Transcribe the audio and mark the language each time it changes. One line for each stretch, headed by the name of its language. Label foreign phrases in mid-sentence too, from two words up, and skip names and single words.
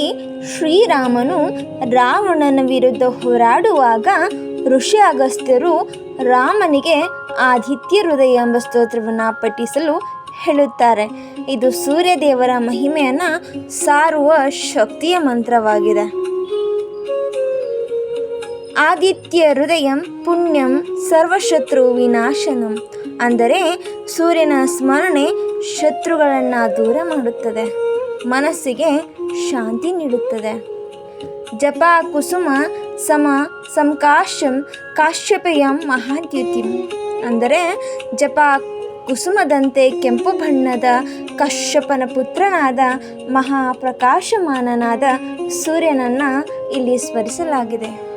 Kannada: ಶ್ರೀರಾಮನು ರಾವಣನ ವಿರುದ್ಧ ಹೋರಾಡುವಾಗ ಋಷಿ ಅಗಸ್ತ್ಯರು ರಾಮನಿಗೆ ಆದಿತ್ಯ ಹೃದಯ ಎಂಬ ಸ್ತೋತ್ರವನ್ನು ಪಠಿಸಲು ಹೇಳುತ್ತಾರೆ. ಇದು ಸೂರ್ಯದೇವರ ಮಹಿಮೆಯನ್ನು ಸಾರುವ ಶಕ್ತಿಯ ಮಂತ್ರವಾಗಿದೆ.
Sanskrit: ಆದಿತ್ಯ ಹೃದಯಂ ಪುಣ್ಯಂ ಸರ್ವಶತ್ರು ವಿನಾಶನಂ,
Kannada: ಅಂದರೆ ಸೂರ್ಯನ ಸ್ಮರಣೆ ಶತ್ರುಗಳನ್ನು ದೂರ ಮಾಡುತ್ತದೆ, ಮನಸ್ಸಿಗೆ ಶಾಂತಿ ನೀಡುತ್ತದೆ.
Sanskrit: ಜಪ ಕುಸುಮ ಸಮ ಸಂಕಾಶಂ ಕಾಶ್ಯಪೆಯಂ ಮಹಾದ್ಯುತಿಂ,
Kannada: ಅಂದರೆ ಜಪ ಕುಸುಮದಂತೆ ಕೆಂಪು ಬಣ್ಣದ ಕಶ್ಯಪನ ಪುತ್ರನಾದ ಮಹಾಪ್ರಕಾಶಮಾನನಾದ ಸೂರ್ಯನನ್ನು ಇಲ್ಲಿ ಸ್ಮರಿಸಲಾಗಿದೆ.